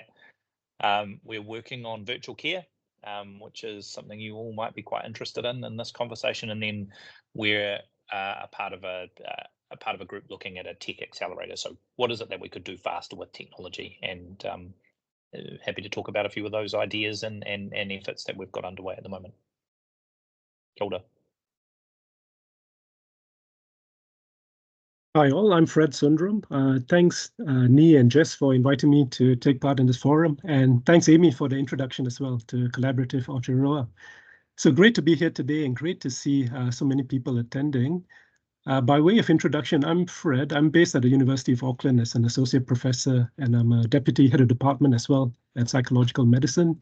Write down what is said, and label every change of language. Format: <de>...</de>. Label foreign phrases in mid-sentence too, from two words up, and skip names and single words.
<en>We're working on virtual care, which is something you all might be quite interested in this conversation, and then we're a part of a group looking at a tech accelerator. So what is it that we could do faster with technology? And happy to talk about a few of those ideas and efforts that we've got underway at the moment.</en> <mi>Kia ora.</mi> <en>Hi all, I'm Fred Sundram. Thanks Ni and Jess for inviting me to take part in this forum, and thanks Amy for the introduction as well to Collaborative Aotearoa. So great to be here today and great to see so many people attending. By way of introduction, I'm Fred. I'm based at the University of Auckland as an associate professor, and I'm a deputy head of department as well at psychological medicine.</en>